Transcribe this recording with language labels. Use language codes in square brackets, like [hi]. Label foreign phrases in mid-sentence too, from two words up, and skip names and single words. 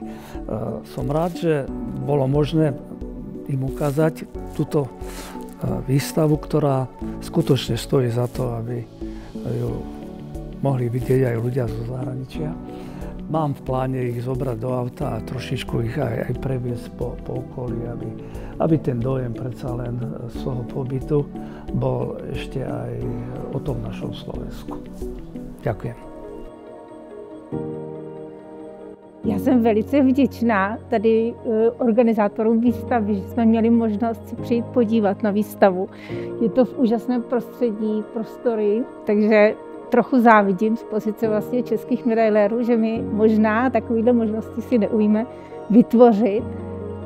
[sk] Som rád, že bolo možné im ukázať túto výstavu, ktorá skutočne stojí za to, aby ju mohli vidieť aj ľudia zo zahraničia. Mám v pláne ich zobrať do auta a trošičku ich aj previesť po okolí, aby ten dojem predsa len svojho pobytu bol ešte aj o tom našom Slovensku. Ďakujem. [cs] Já jsem velice vděčná tady organizátorům výstavy, že jsme měli možnost si přijít podívat na výstavu. Je to v úžasném prostředí, prostory, takže trochu závidím z pozice vlastně českých medailérů, že my možná takovýhle možnosti si neumíme vytvořit.